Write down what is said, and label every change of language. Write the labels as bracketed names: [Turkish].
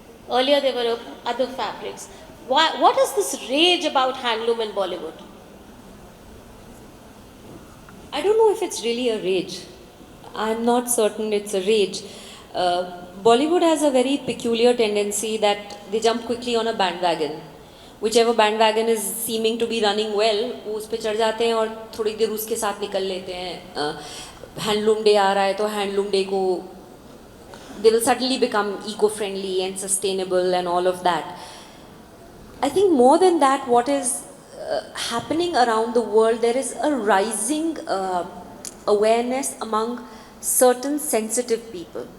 [English] Earlier there were other fabrics. What is this rage about handloom in Bollywood? I don't know if it's really a rage. I'm not certain it's a rage. Bollywood has a very peculiar tendency that they jump quickly on a bandwagon. Whichever bandwagon is seeming to be running well, [Hindi] वो उस पे चढ़ जाते हैं और थोड़ी देर उसके साथ निकल लेते हैं. हैंडलूम डे आ रहा है तो हैंडलूम डे को [English] they will suddenly become eco-friendly and sustainable and all of that. I think more than that, what is happening around the world, there is a rising awareness among certain sensitive people.